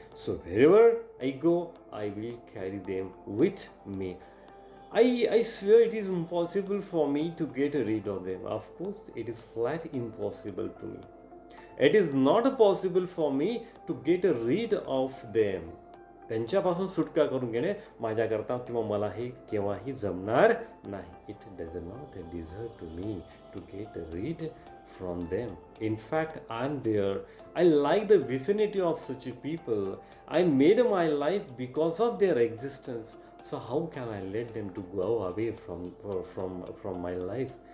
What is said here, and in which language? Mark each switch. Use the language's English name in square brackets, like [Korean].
[English] So wherever I go, I will carry them with me. I swear it is impossible for me to get rid of them. Of course, it is flat impossible to me. It is not possible for me to get rid of them. [Marathi] त्यांच्यापासून सुटका करून घेणे माझ्याकरता किंवा मला हे केव्हाही जमणार नाही. [English] It does not deserve to me to get rid from them. In fact, I'm there. I like the vicinity of such people. I made my life because of their existence. So how can I let them to go away from my life?